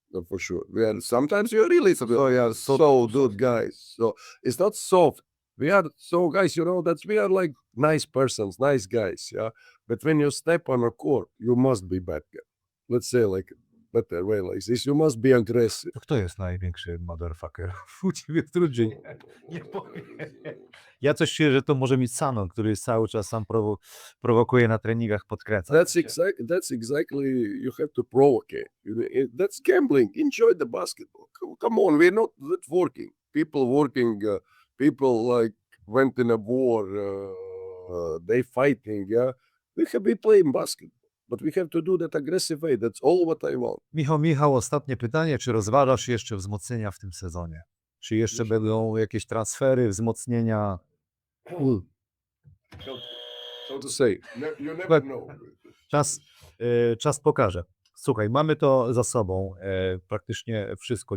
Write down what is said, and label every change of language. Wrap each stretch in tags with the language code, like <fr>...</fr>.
<en>No, for sure. Sometimes you're really so good guys. So it's not soft. We are so guys, you know, that we are like nice persons, nice guys, yeah. But when you step on a court, you must be bad guy. Let's say like better way like this. You must be aggressive.</en> <pl>To kto jest największy motherfucker? U ciebie w Trudzie nie powiem. Ja coś czuję, że to może mieć Sanon, który cały czas sam prowokuje na treningach, podkręca.</pl> <en>That's exactly, you have to provocate. That's gambling. Enjoy the basketball. Come on, we're not that working. People working, people like went in a war, they fighting, yeah. We have been playing basketball. But we have to do that aggressive way. That's all what I want.</en> <pl>Michał, ostatnie pytanie. Czy rozważasz jeszcze wzmocnienia w tym sezonie? Czy jeszcze będą jakieś transfery, wzmocnienia?</pl> <en>So to say, you never know.</en> <pl>Czas pokaże. Słuchaj, mamy to za sobą. Praktycznie wszystko.</pl>